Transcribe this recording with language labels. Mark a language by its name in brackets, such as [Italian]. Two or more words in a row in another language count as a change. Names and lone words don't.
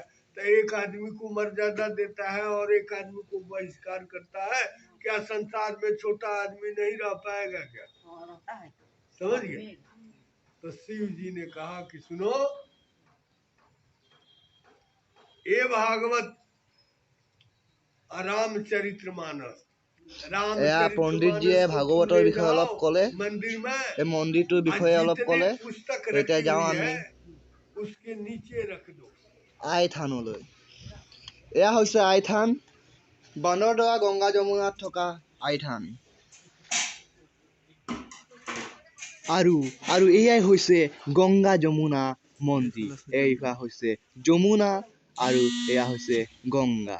[Hindi] तो एक आदमी को मर्यादा देता है और एक आदमी को बहिष्कार करता है, क्या संसार में छोटा आदमी नहीं रह पाएगा क्या? समझ गए? तो शिव जी ने कहा कि सुनो, ये भागवत रामचरितमानस [Assamese] এয়া পণ্ডিতজীয়ে ভাগৱতৰ বিষয়ে অলপ ক'লে, [Hindi] मंदिर में [Assamese] এই মন্দিৰটোৰ বিষয়ে অলপ ক'লে। [Hindi] पुस्तक [Assamese] এতিয়া [Hindi] रखी [Assamese] যাওঁ [Hindi] हुई [Assamese] আমি [Hindi] है, उसके नीचे रख दो। [Assamese] আই থানলৈ। এয়া হৈছে আই থান, বান্দৰদোৱা গংগা যমুনাত থকা আই থান। আৰু এয়াই হৈছে গংগা যমুনা মন্দিৰ। এইয়া হৈছে যমুনা আৰু এয়া হৈছে গংগা।